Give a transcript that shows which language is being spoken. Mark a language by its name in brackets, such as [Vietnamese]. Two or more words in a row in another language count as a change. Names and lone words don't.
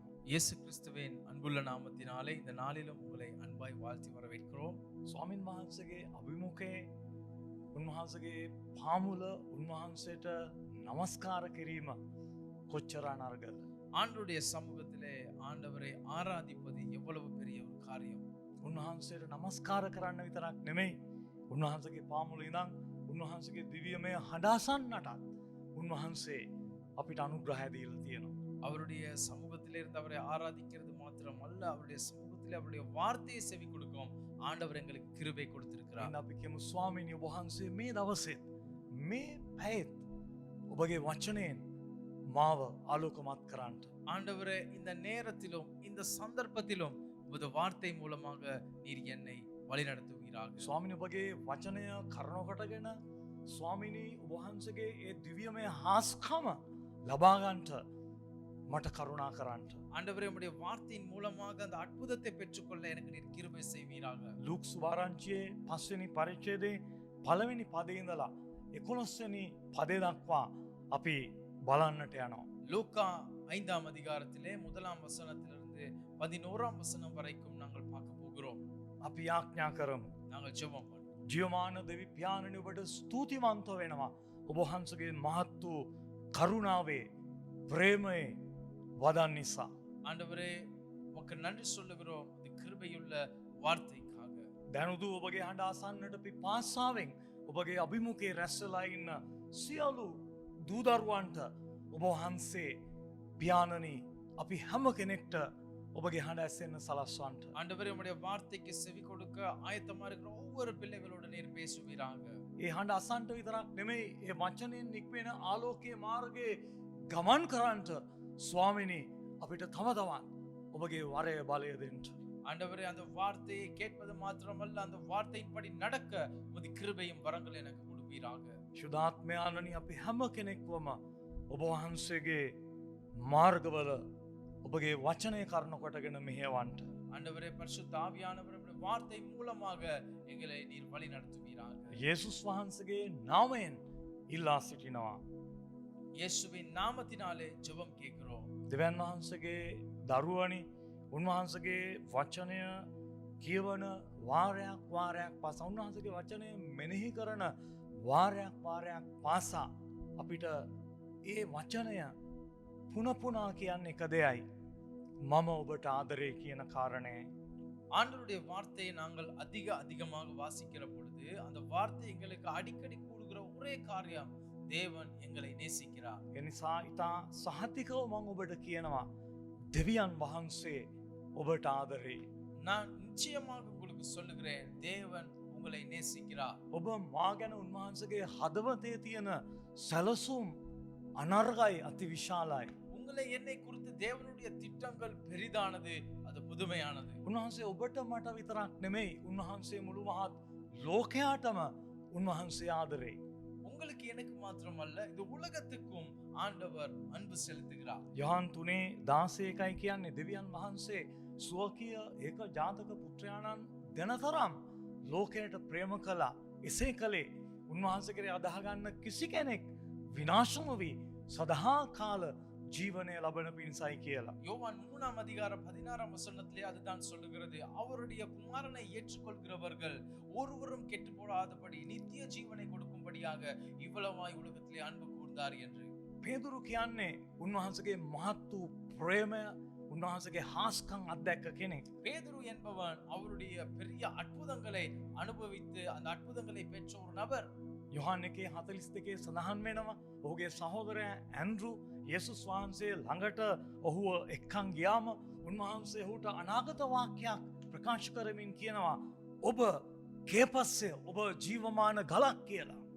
[Tamil] இயேசு கிறிஸ்துவின் அன்புள்ள நாமத்தினாலே இந்த நாளிலும் உங்களை அன்பாய் வாழ்த்தி வரவேற்கிறோம். [Sinhala] ස්වාමින් වහන්සේගේ අභිමුඛයේ උන්වහන්සේගේ පාමුල උන්වහන්සේට නමස්කාර කිරීම කොච්චර අනර්ගද. [Tamil] ஆண்டவருடைய சமூகத்திலே ஆண்டவரை ஆராதிப்பது எவ்வளவு பெரிய ஒரு காரியம். [Sinhala] උන්වහන්සේට නමස්කාර කරන්න විතරක් නෙමෙයි. උන්වහන්සේගේ පාමුල ඉඳන් උන්වහන්සේගේ දිව්‍යමය හඬාසන්නටත් උන්වහන්සේ අපිට අනුග්‍රහය දීලා තියෙනවා. [Tamil] அவருடைய சமூகத்திலே இருந்து அவரை ஆராதிக்கிறது மாத்திரம் அல்ல, அவருடைய சமூகத்திலே அவருடைய வார்த்தையை செவி கொடுக்கும் ஆண்டவர் எங்களுக்கு கிருபை கொடுத்திருக்கிறார். [Sinhala] අපි කියමු ස්වාමීනි වහන්සේ මේ දවසෙත් මේ පැයෙත් ඔබගේ වචනයෙන් මාව ආලෝකමත් කරන්නට. [Tamil] ஆண்டவரே இந்த நேரத்திலும் இந்த சந்தர்ப்பத்திலும் உமது வார்த்தை மூலமாக நீர் என்னை வழிநடத்துவீராக. [Sinhala] ස්වාමිනී ඔබගේ වචනය කරුණු කොටගෙන ස්වාමිනී ඔබ වහන්සේගේ ඒ දිව්‍යමය හාස්කම ලබා ගන්නට මට කරුණා කරන්නට. [Tamil] ஆண்டவரே உம்முடைய வார்த்தையின் மூலமாக அந்த அற்புதத்தை பெற்றுக்கொள்ள எனக்கு நீர் கிருபை செய்வீராக. [Sinhala] ලූක් සුභාරංචියේ 5 වෙනි පරිච්ඡේදයේ පළවෙනි පදේ ඉඳලා 11 වෙනි පදේ දක්වා අපි බලන්නට යනවා. [Tamil] லூக்கா 5ஆம் அதிகாரத்திலே 1ஆம் வசனத்திலிருந்து 11ஆம் வசனம் வரைக்கும் நாங்கள் பார்க்க போகிறோம். [Sinhala] අපි යාඥා කරමු. [Tamil] நாங்கள் ஜெபம் பண்ணுவோம். [Sinhala] ජීවමාන දෙවි පියාණනි ඔබට ස්තුතිවන්ත වෙනවා. ඔබ වහන්සේගේ මහත් වූ කරුණාවේ ප්‍රේමයේ වදන් නිසා. [Tamil] ஆண்டவரே உமக்கு நன்றி சொல்லுகிறோம் இந்த கிருபையுள்ள வார்த்தைக்காக. [Sinhala] දැනුදු ඔබගේ හඬ අසන්නට පිපාසාවෙන් ඔබගේ අභිමුඛයේ රැස්වලා ඉන්න සියලු දූදරුවන්ට ඔබ වහන්සේ පියාණනි අපි හැම කෙනෙක්ට ඔබගේ හඬ ඇසෙන්න සලස්වන්නට. [Tamil] ஆண்டவரே உம்முடைய வார்த்தைக்கு செவி கொடுக்க ஆயத்தமா இருக்கிற ஒவ்வொரு பிள்ளைகளோட நீர் பேசுவீராக. [Sinhala] ඒ හඬ අසන්නට විතරක් නෙමෙයි ඒ වචනෙන් නික්වෙන ආලෝකයේ මාර්ගයේ ගමන් කරන්නට ස්වාමිනී අපිට තම තවත් ඔබගේ වරය බලය දෙන්න. [Tamil] ஆண்டவரே அந்த வார்த்தையை கேட்பது மாத்திரமல்ல அந்த வார்த்தையின்படி நடக்க உமது கிருபையும் வரங்கள் எனக்கு கொடுப்பீராக. [Sinhala] ශුද්ධාත්මයාණනි අපි හැම කෙනෙක්වම ඔබ වහන්සේගේ මාර්ගවල ඔබගේ වචනය කරුණු කොටගෙන මෙහෙයවන්නට. [Tamil] ஆண்டவரே பரிசுத்த ஆவியானவர் உம்முடைய வார்த்தை மூலமாக எங்களை நீர் வழி நடத்துவீராக. [Sinhala] යේසුස් වහන්සේගේ නාමයෙන් ඉල්ලා සිටිනවා. [Tamil] இயேசுவின் நாமத்தினாலே ஜெபம் கேட்கிறோம். [Sinhala] දෙවියන් වහන්සේගේ දරුවනි උන්වහන්සේගේ වචනය කියවන වාරයක් පාසා උන්වහන්සේගේ වචනය මෙනෙහි කරන වාරයක් පාසා අපිට ඒ වචනය පුනපුනා කියන්නේ එක දෙයයි. මම ඔබට ආදරේ කියන කාරණය. [Tamil] ஆண்டவருடைய வார்த்தையை நாங்கள் அதிகமாக வாசிக்கிற பொழுது அந்த வார்த்தை எங்களுக்கு அடிக்கடி கூடுகிற ஒரே காரியம் தேவன் எங்களை நேசிக்கிறார். [Sinhala] එනිසා ඉතා සහතිකව මං ඔබට කියනවා දෙවියන් වහන්සේ ඔබට ආදරේ. [Tamil] நான் நிச்சயமாக உங்களுக்கு சொல்லுகிறேன் தேவன் உங்களை நேசிக்கிறார். [Sinhala] ඔබ මා ගැන උන්වහන්සේගේ හදවතේ තියෙන සැලසුම් අනර්ගයි අති විශාලයි. [Tamil] உங்களை என்னை குறித்து தேவனுடைய திட்டங்கள் பெரிதானது அது புதுமையானது. [Sinhala] උන්වහන්සේ ඔබට මට විතරක් නෙමෙයි උන්වහන්සේ මුළු මහත් ලෝකයාටම උන්වහන්සේ ආදරේ. [Tamil] உங்களுக்கு எனக்கு மாத்திரமல்ல இந்த உலகத்துக்கும் ஆண்டவர் அன்பு செலுத்துகிறார். [Sinhala] යොහන් 3:16යි කියන්නේ දෙවියන් වහන්සේ ස්වකීය ඒක ජාතක පුත්‍රයාණන් දෙනතරම් ලෝකයට ප්‍රේම කළා. එසේ කළේ උන්වහන්සේ කෙරේ අදහ ගන්න කිසි කෙනෙක් විනාශ නොවි සදා කාල ජීවනය ලබන පිණිසයි කියලා. [Tamil] யோவான் 3ஆம் அதிகாரம் 16ஆம் வசனத்திலே அதுதான் சொல்லுகிறது. அவருடைய குமாரனை ஏற்றுக்கொள்கிறவர்கள் ஒருவரும் கெட்டு போடாதபடி நித்திய ஜீவனை கொடுக்கும்படியாக இவ்வளவாய் உலகத்திலே அன்பு கூர்ந்தார் என்று. [Sinhala] පේදුරු කියන්නේ උන්වහන්සේගේ මහත් වූ ප්‍රේමය උන්වහන්සේගේ හාස්කම් අත්දැක්ක කෙනෙක්. [Tamil] பேதுரு என்பவன் அவருடைய பெரிய அற்புதங்களை அனுபவித்து அந்த அற்புதங்களை பெற்ற ஒரு நபர். [Sinhala] යොහන් 1:42 සඳහන් වෙනවා ඔහුගේ සහෝදරයා ඇන්ඩ්‍රු යේසුස් වහන්සේ ළඟට ඔහුව එක්කන් ගියාම උන්වහන්සේ ඔහුට අනාගත වාක්‍යයක් ප්‍රකාශ කරමින් කියනවා ඔබ කේපස්සේ ඔබ ජීවමාන ගලක් කියලා.